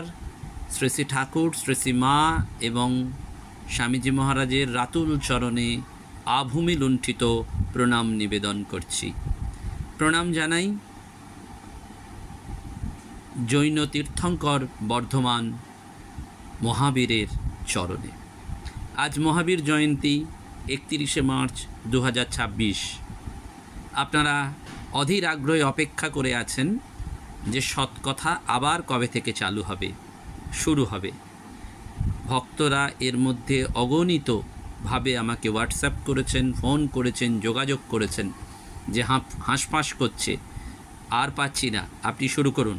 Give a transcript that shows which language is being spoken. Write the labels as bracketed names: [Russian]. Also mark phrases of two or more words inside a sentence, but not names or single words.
[Bangla] শ্রী শ্রী ঠাকুর শ্রী শ্রী মা এবং স্বামীজী মহারাজের রাতুল চরণে আভূমি লুণ্ঠিত প্রণাম নিবেদন করছি। প্রণাম জানাই জৈন তীর্থঙ্কর বর্ধমান মহাবীরের চরণে। আজ মহাবীর জয়ন্তী 31 মার্চ 2026। আপনারা অধীর আগ্রহে অপেক্ষা করে আছেন যে সৎকথা আবার কবে থেকে চালু হবে, শুরু হবে। ভক্তরা এর মধ্যে অগণিতভাবে আমাকে হোয়াটসঅ্যাপ করেছেন, ফোন করেছেন, যোগাযোগ করেছেন যে হাঁসফাঁস করছে, আর পাচ্ছি না, আপনি শুরু করুন।